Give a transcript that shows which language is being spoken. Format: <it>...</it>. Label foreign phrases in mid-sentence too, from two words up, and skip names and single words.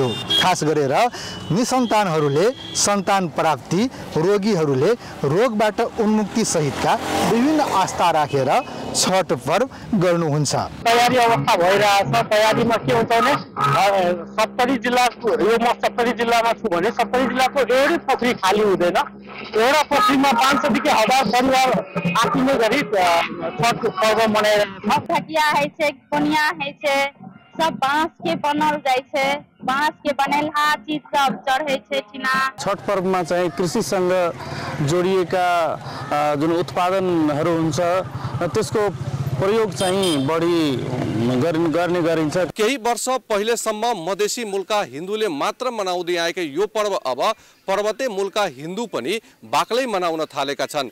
<ne>खास गरेर निसन्तानहरूले सन्तान प्राप्ति, रोगीहरूले रोगबाट उन्मुक्ति सहितका विभिन्न आस्था राखेर छठ पर्व गर्नुहुन्छ। तयारी अवस्था भइरहेछ। तयारीमा के हुन्छ भने सप्तरी जिल्लाको यो म सप्तरी जिल्लामा छु भने सप्तरी जिल्लाको एउटै पोखरी खाली हुँदैन। एउटा पोखरीमा 500 देखि 1000 परिवार आत्तिने गरी छठ पर्व मनाइरहेको छ।</ne> <mai>ढकिया है छै, कोनिया है छै, सब बाँस के बनल जाय छै। बाँस के बनेला चीज सब चढ़े छै ठिना।</mai> <ne>छठ पर्वमा चाहिँ कृषिसँग जोडिएका जुन उत्पादनहरू हुन्छ त्यसको प्रयोग चाहिँ बढी गर्ने गरिन्छ। केही वर्ष पहिलेसम्म मधेसी मूलका हिन्दूले मात्र मनाउँदै आएका यो पर्व अब पर्वते मूलका हिन्दू पनि बाक्लै मनाउन थालेका छन्।</ne>